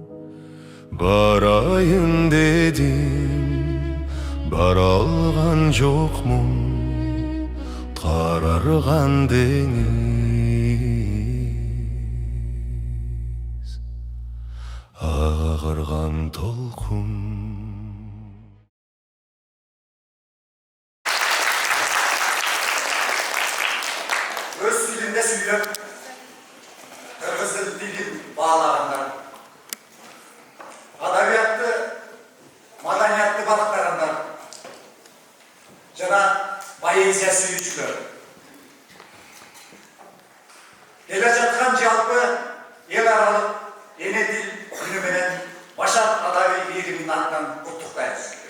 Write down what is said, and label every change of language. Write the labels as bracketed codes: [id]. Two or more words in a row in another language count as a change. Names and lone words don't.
[kk] Барайын дедім, бара алған жоқмын, қарарған деңіз, ағарған толқын. Өз тілінде сөйлеп, қырғыз тілін бағалағандар, [ky] адабиятты, маданиятты бағыттағандар, жана поэзия сүйүүчүлөр. Келе жаткан жалпы эл аралык эне тил күнү менен Башар адаби бийлигинин атынан куттуктайбыз.